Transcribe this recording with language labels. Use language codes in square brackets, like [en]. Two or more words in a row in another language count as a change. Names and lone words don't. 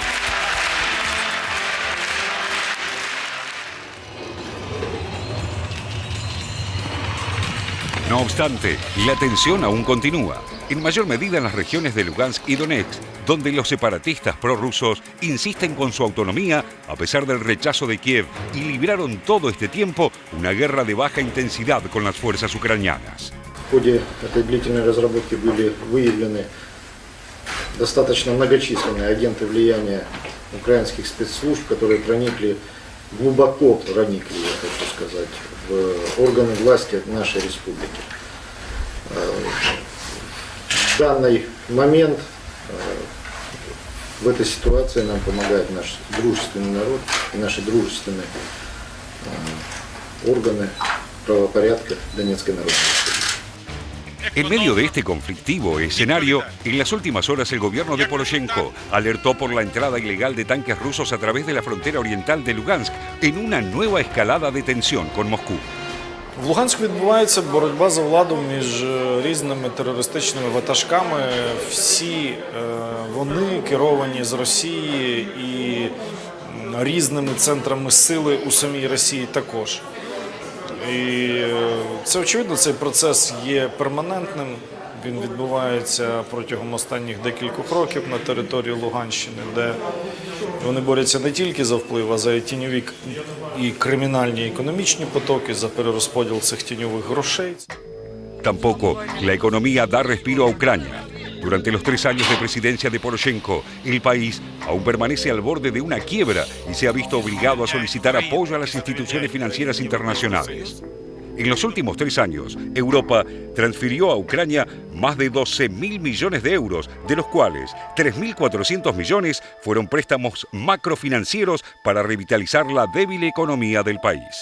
[es] No obstante, la tensión aún continúa, en mayor medida en las regiones de Lugansk y Donetsk, donde los separatistas prorrusos insisten con su autonomía a pesar del rechazo de Kiev y libraron todo este tiempo una guerra de baja intensidad con las fuerzas ucranianas. [ru] В ходе этой длительной разработки были выявлены достаточно многочисленные агенты влияния украинских спецслужб, которые глубоко проникли, я хочу сказать, в органы власти нашей республики. В данный момент в этой ситуации нам помогает наш дружественный народ и наши дружественные органы правопорядка Донецкой Народной Республики. [es] En medio de este conflictivo escenario, en las últimas horas el gobierno de Poroshenko alertó por la entrada ilegal de tanques rusos a través de la frontera oriental de Lugansk en una nueva escalada de tensión con Moscú. [uk] В Луганську відбувається боротьба за владу між різними терористичними ватажками. Всі вони керовані з Росії і різними центрами сили у самій Росії також. І це очевидно, цей процес є перманентним. Він відбувається протягом останніх декількох років на території Луганщини, де вони борються не тільки за вплив, а за тіньові і кримінальні економічні потоки, за перерозподіл цих тіньових грошей. [es] Tampoco la economía da respiro a Ucrania. Durante los 3 años de presidencia de Poroshenko, el país aún permanece al borde de una quiebra y se ha visto obligado a solicitar apoyo a las instituciones financieras internacionales. En los últimos 3 años, Europa transfirió a Ucrania más de 12.000 millones de euros, de los cuales 3.400 millones fueron préstamos macrofinancieros para revitalizar la débil economía del país.